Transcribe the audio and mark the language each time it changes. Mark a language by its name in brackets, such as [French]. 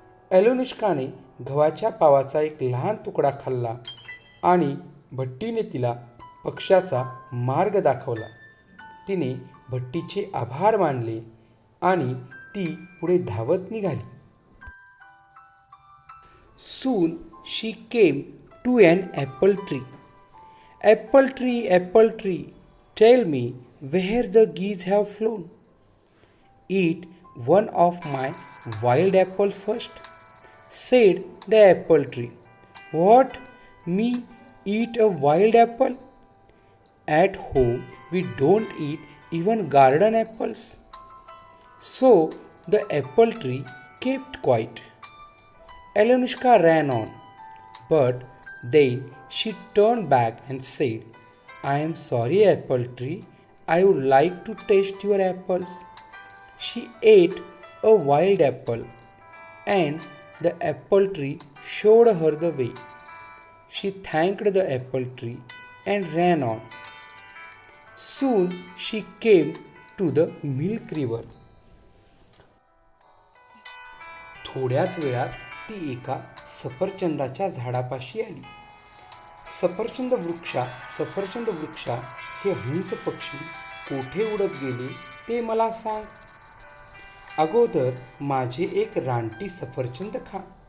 [Marathi] अलोनिष्काने गव्हाच्या पावाचा एक लहान तुकडा खाल्ला आणि भट्टीने तिला पक्षाचा मार्ग दाखवला. तिने भट्टीचे आभार मानले आणि ती पुढे धावत निघाली. [English] Soon she came to an apple tree. Apple tree, tell me where the geese have flown. Eat one of my wild apple first, said the apple tree. What? Me eat a wild apple? At home we don't eat even garden apples. So the apple tree kept quiet. Alyosha ran on, but then she turned back and said, I am sorry, apple tree. I would like to taste your apples. She ate a wild apple, and the apple tree showed her the way. She thanked the apple tree and ran on. Soon she came to the milk river. [Marathi] थोड्याच वेळात ती एका सफरचंदाच्या झाडापाशी आली. सफरचंद वृक्षा, हे हंस पक्षी कोठे उडत गेले ते मला सांग. अगोदर माझे एक रानटी सफरचंद खा.